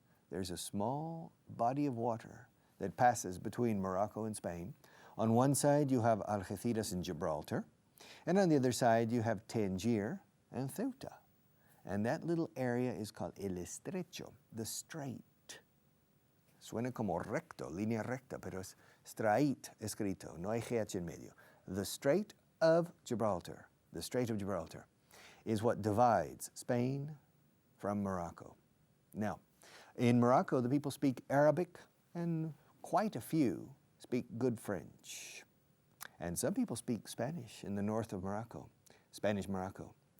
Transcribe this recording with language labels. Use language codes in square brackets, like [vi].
[en] There's a small body of water that passes between Morocco and Spain. On one side, you have Algeciras in Gibraltar. And on the other side, you have Tangier and Ceuta. And that little area is called el estrecho, the strait. [es] Suena como recto, línea recta, pero es strait escrito, no hay GH en medio. [en] The Strait of Gibraltar, the Strait of Gibraltar, is what divides Spain from Morocco. Now, in Morocco, the people speak Arabic, and quite a few speak good French. And some people speak Spanish in the north of Morocco, Spanish Morocco.